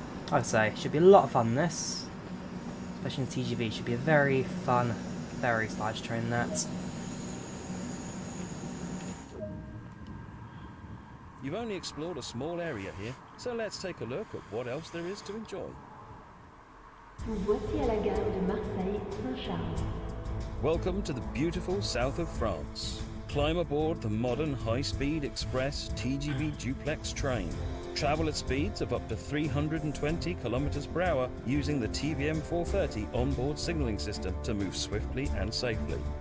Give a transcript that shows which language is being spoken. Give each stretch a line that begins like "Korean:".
English: I'd say, should be a lot of fun this. Especially in TGV, should be a very fun, very stylish train that. You've only explored a small area here, so let's take a look at what else there is to enjoy.
French: Vous voici à la gare de Marseille-Saint-Charles.
English: Welcome to the beautiful south of France. Climb aboard the modern high-speed express TGV Duplex train. Travel at speeds of up to 320 kilometers per hour using the TVM 430 onboard signaling system to move swiftly and safely.